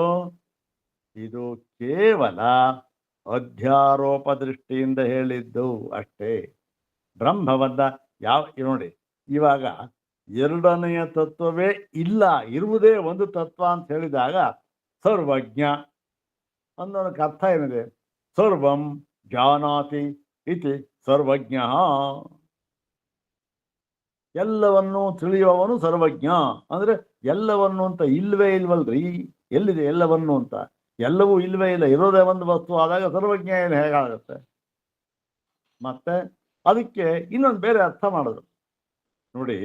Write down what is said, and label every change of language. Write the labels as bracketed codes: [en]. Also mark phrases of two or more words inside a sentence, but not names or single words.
[kn] ಇದು ಕೇವಲ ಅಧ್ಯಾರೋಪ ದೃಷ್ಟಿಯಿಂದ ಹೇಳಿದ್ದು ಅಷ್ಟೇ. ಬ್ರಹ್ಮವನ್ನ ನೋಡಿ, ಇವಾಗ ಎರಡನೆಯ ತತ್ವವೇ ಇಲ್ಲ, ಇರುವುದೇ ಒಂದು ತತ್ವ ಅಂತ ಹೇಳಿದಾಗ ಸರ್ವಜ್ಞ ಅನ್ನೋದಕ್ಕೆ ಅರ್ಥ ಏನಿದೆ? [sa] ಸರ್ವಂ ಜಾನಾತಿ ಇತಿ ಸರ್ವಜ್ಞ, [kn] ಎಲ್ಲವನ್ನೂ ತಿಳಿಯುವವನು ಸರ್ವಜ್ಞ. ಅಂದ್ರೆ ಎಲ್ಲವನ್ನು ಅಂತ ಇಲ್ವೇ ಇಲ್ವಲ್ರಿ, ಎಲ್ಲಿದೆ ಎಲ್ಲವನ್ನು ಅಂತ? ಎಲ್ಲವೂ ಇಲ್ವೇ ಇಲ್ಲ, ಇರೋದೇ ಒಂದು ವಸ್ತು ಆದಾಗ ಸರ್ವಜ್ಞ ಏನು ಹೇಗಾಗುತ್ತೆ? ಮತ್ತೆ ಅದಕ್ಕೆ ಇನ್ನೊಂದು ಬೇರೆ ಅರ್ಥ ಮಾಡಿದ್ರು ನೋಡಿ.